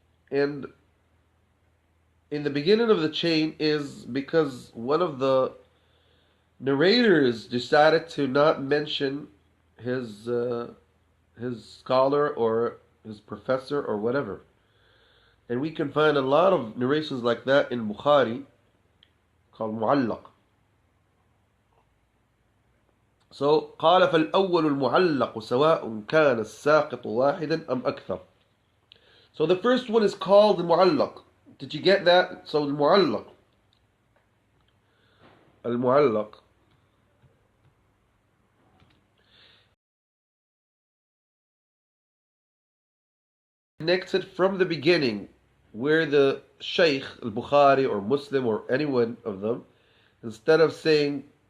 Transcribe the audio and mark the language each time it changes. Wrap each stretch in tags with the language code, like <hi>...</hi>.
<en>And in the beginning of the chain is because one of the narrators decided to not mention his scholar or his professor or whatever. And we can find a lot of narrations like that in Bukhari, called معلق.</en> <ar>So قال فالأول المعلق سواء كان الساقط واحدا أم أكثر.</ar> <en>So the first one is called المعلق. Did you get that? So المعلق connected from the beginning, where the Shaykh al-Bukhari or Muslim or any one of them, instead of saying</en>